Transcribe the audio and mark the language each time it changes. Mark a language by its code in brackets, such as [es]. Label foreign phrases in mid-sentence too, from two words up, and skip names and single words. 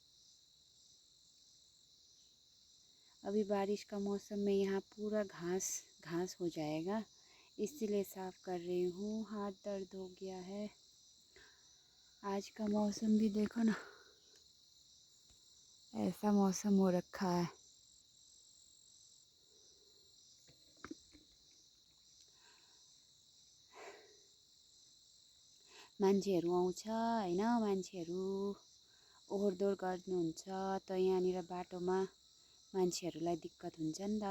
[hi] अभी बारिश का मौसम में यहाँ पूरा घास घास हो जाएगा, इसीलिए साफ़ कर रही हूँ। हाथ दर्द हो गया है। आज का मौसम भी देखो ना, ऐसा मौसम हो रखा है। [ne] मान्छेहरू आउँछ हैन, मान्छेहरू ओहोरदोहोर गर्नुहुन्छ, त यहाँनिर बाटोमा मान्छेहरूलाई दिक्कत हुन्छ नि त।